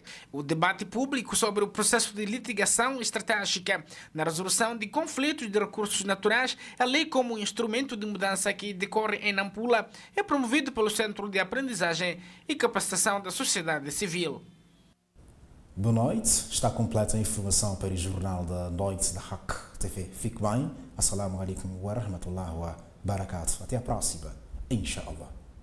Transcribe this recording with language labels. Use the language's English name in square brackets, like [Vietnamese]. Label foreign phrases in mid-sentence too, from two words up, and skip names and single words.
[Portuguese] O debate público sobre o processo de litigação estratégica na resolução de conflitos de recursos naturais, a lei como instrumento de mudança que decorre em Nampula, é promovido pelo Centro de Aprendizagem e Capacitação da Sociedade Civil. Boa noite, está completa a informação para o Jornal da Noite da Hack TV. Fique bem, [Arabic] السلام عليكم ورحمة الله وبركاته. [Portuguese] Até a próxima, inshallah.